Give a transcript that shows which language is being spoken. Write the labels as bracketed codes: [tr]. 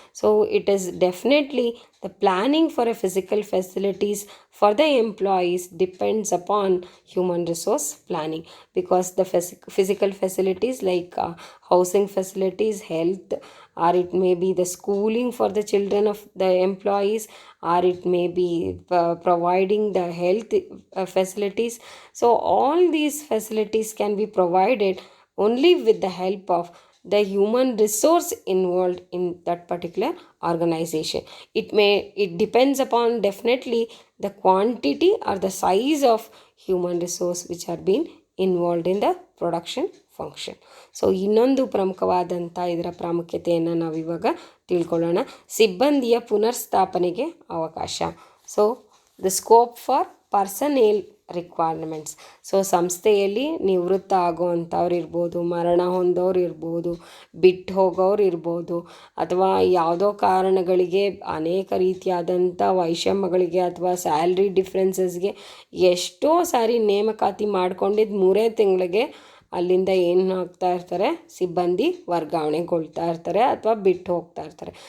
[en] So it is definitely the planning for a physical facilities for the employees depends upon human resource planning, because the physical facilities like housing facilities, health, or it may be the schooling for the children of the employees, or it may be providing the health facilities. So all these facilities can be provided only with the help of the human resource involved in that particular organization. It depends upon definitely the quantity or the size of human resource which are being involved in the production function. [kn] So ಇನ್ನೊಂದು ಪ್ರಮುಖವಾದಂಥ ಇದರ ಪ್ರಾಮುಖ್ಯತೆಯನ್ನು ನಾವಿವಾಗ ತಿಳ್ಕೊಳ್ಳೋಣ. ಸಿಬ್ಬಂದಿಯ ಪುನರ್ಸ್ಥಾಪನೆಗೆ ಅವಕಾಶ. [en] So the scope for personnel requirements. [kn] So ಸಂಸ್ಥೆಯಲ್ಲಿ ನಿವೃತ್ತ ಆಗೋವಂಥವ್ರು ಇರ್ಬೋದು, ಮರಣ ಹೊಂದೋರು ಇರ್ಬೋದು, ಬಿಟ್ಟು ಹೋಗೋರು ಇರ್ಬೋದು, ಅಥವಾ ಯಾವುದೋ ಕಾರಣಗಳಿಗೆ ಅನೇಕ ರೀತಿಯಾದಂಥ ವೈಷಮ್ಯಗಳಿಗೆ ಅಥವಾ ಸ್ಯಾಲ್ರಿ ಡಿಫ್ರೆನ್ಸಸ್ಗೆ ಎಷ್ಟೋ ಸಾರಿ ನೇಮಕಾತಿ ಮಾಡ್ಕೊಂಡಿದ್ದು 3 ತಿಂಗಳಿಗೆ ಅಲ್ಲಿಂದ ಏನು ಆಗ್ತಾ ಇರ್ತಾರೆ, ಸಿಬ್ಬಂದಿ ವರ್ಗಾವಣೆಗೊಳ್ತಾ ಇರ್ತಾರೆ ಅಥವಾ ಬಿಟ್ಟು ಹೋಗ್ತಾ ಇರ್ತಾರೆ.